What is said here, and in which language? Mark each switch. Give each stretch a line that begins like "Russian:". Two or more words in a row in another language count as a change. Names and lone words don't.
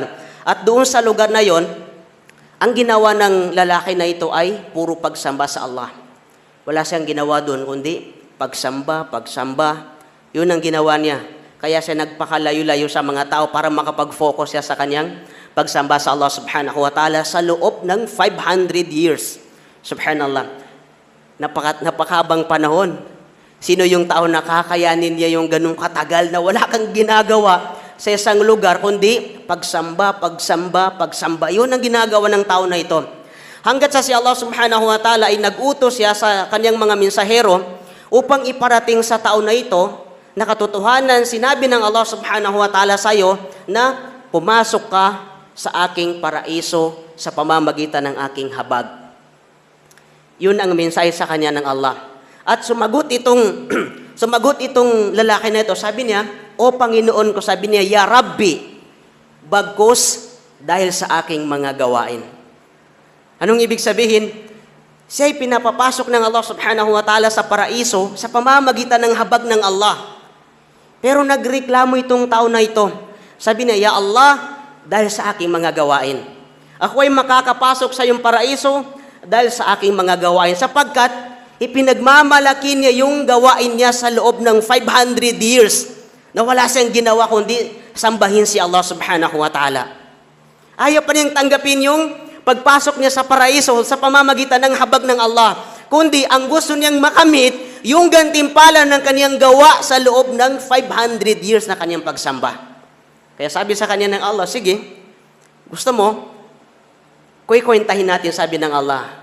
Filipino: At doon sa lugar na yon, ang ginawa ng lalaki na ito ay puro pagsamba sa Allah. Wala siyang ginawa doon kundi pagsamba. Yun ang ginawa niya. Kaya siya nagpakalayo-layo sa mga tao para makapag-focus siya sa kanyang pagsamba sa Allah
Arabic: سبحانه وتعالى
Filipino: sa loob ng 500 years. Subhanallah. Napakabang panahon. Sino yung tao na kakayanin niya yung ganung katagal na wala kang ginagawa sa isang lugar, kundi pagsamba. Yun ang ginagawa ng tao na ito. Hanggat sa si Allah
Arabic: سبحانه وتعالى
Filipino: ay nag-utos siya sa kanyang mga mensahero upang iparating sa tao na ito na katotohanan, sinabi ng Allah
Arabic: سبحانه وتعالى
Filipino: sa iyo na pumasok ka sa aking paraiso sa pamamagitan ng aking habag. Yun ang mensahe sa kanya ng Allah. At sumagot itong lalaki na ito, sabi niya, O Panginoon ko, sabi niya,
Arabic: يا ربي,
Filipino: bagkus dahil sa aking mga gawain. Anong ibig sabihin? Siya'y pinapapasok ng Allah
Arabic: سبحانه وتعالى
Filipino: sa paraiso sa pamamagitan ng habag ng Allah. Pero nagreklamo itong tao na ito. Sabi niya,
Arabic: يا الله,
Filipino: dahil sa aking mga gawain. Ako ay makakapasok sa iyong paraiso dahil sa aking mga gawain. Sapagkat ipinagmamalaki niya yung gawain niya sa loob ng 500 years na wala siyang ginawa kundi sambahin si Allah
Arabic: سبحانه وتعالى.
Filipino: Ayaw pa niyang tanggapin yung pagpasok niya sa paraiso sa pamamagitan ng habag ng Allah. Kundi ang gusto niyang makamit yung gantimpala ng kaniyang gawa sa loob ng 500 years na kaniyang pagsamba. Kaya sabi sa kanya ng Allah, sige, gusto mo, kuy-kwentahin natin, sabi ng Allah.